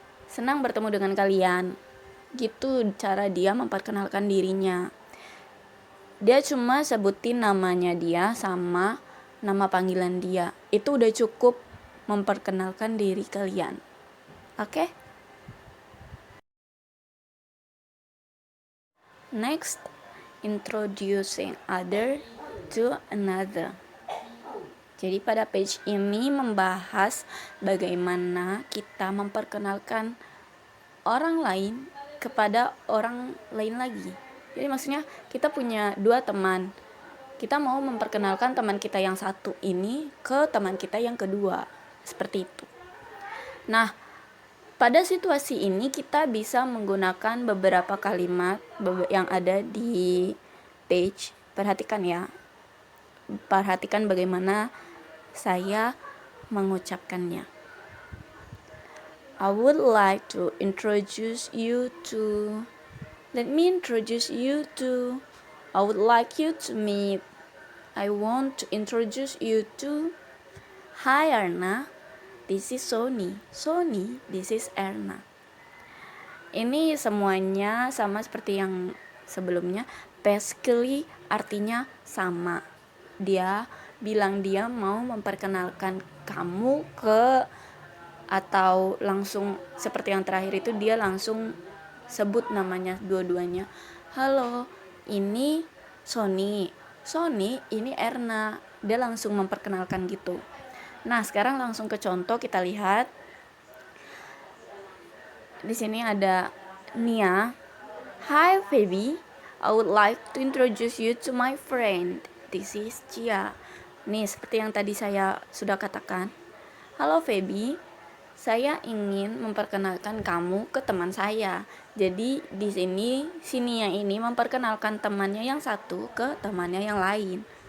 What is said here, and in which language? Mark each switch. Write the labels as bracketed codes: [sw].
[id] Senang bertemu dengan kalian. Gitu cara dia memperkenalkan dirinya. Dia cuma sebutin namanya dia sama nama panggilan dia. Itu udah cukup memperkenalkan diri kalian. Oke? [en] Next, introducing other to another. [id] Jadi pada page ini membahas bagaimana kita memperkenalkan orang lain kepada orang lain lagi. Jadi maksudnya kita punya dua teman. Kita mau memperkenalkan teman kita yang satu ini ke teman kita yang kedua. Seperti itu. Nah, pada situasi ini kita bisa menggunakan beberapa kalimat yang ada di page. Perhatikan ya. Perhatikan bagaimana saya mengucapkannya. [en] I would like to introduce you to. Let me introduce you to. I would like you to meet. I want to introduce you to. Hi Erna. This is Sony. Sony, this is Erna. [id] Ini semuanya sama seperti yang sebelumnya. Basically artinya sama. Dia bilang dia mau memperkenalkan kamu ke atau langsung seperti yang terakhir itu dia langsung sebut namanya dua-duanya. Halo, ini Sony. Sony, ini Erna. Dia langsung memperkenalkan gitu. Nah, sekarang langsung ke contoh kita lihat. Di sini ada Nia. [en] Hi Feby, I would like to introduce you to my friend. This is Chia. [id] Nih, seperti yang tadi saya sudah katakan. Halo Feby, saya ingin memperkenalkan kamu ke teman saya. Jadi di sini Nia ini memperkenalkan temannya yang satu ke temannya yang lain.